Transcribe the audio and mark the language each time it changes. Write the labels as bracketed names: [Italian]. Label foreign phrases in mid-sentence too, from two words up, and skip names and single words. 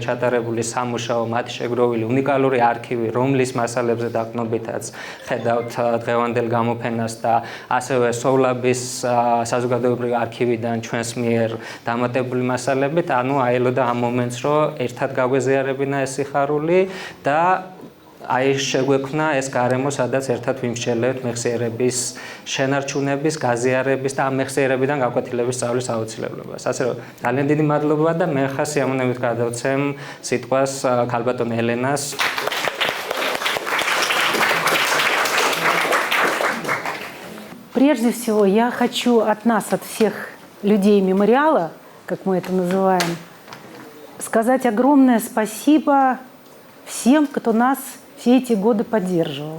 [Georgian] ჩატარებული სამუშაო, მათი შეგროვილი უნიკალური არქივი, რომლის მასალებზე დაყრდნობითაც ხედავთ დღევანდელ გამოფენას და ასევე სოვლაბ საზოგადოებრივი არქივიდან ჩვენს მიერ დამატებული მასალებით, ანუ აელოდა ამ მომენტს, რომ ერთად გაგვეზიარებინა ეს სიხარული და აი შეგვექმნა ეს გარემო, სადაც ერთად ვიმსჯელებთ მეხსიერების შენარჩუნების, გაზიარების და ამ მეხსიერებიდან გაკვეთილების სწავლის აუცილებლობას. ასე რომ ძალიან დიდი მადლობა და მე ხა სიამოვნებით გადავცემ სიტყვას ქალბატონ ელენას. [Russian] Прежде всего, я хочу от нас, от всех людей мемориала, как мы это называем, сказать огромное спасибо всем, кто нас все эти годы поддерживал.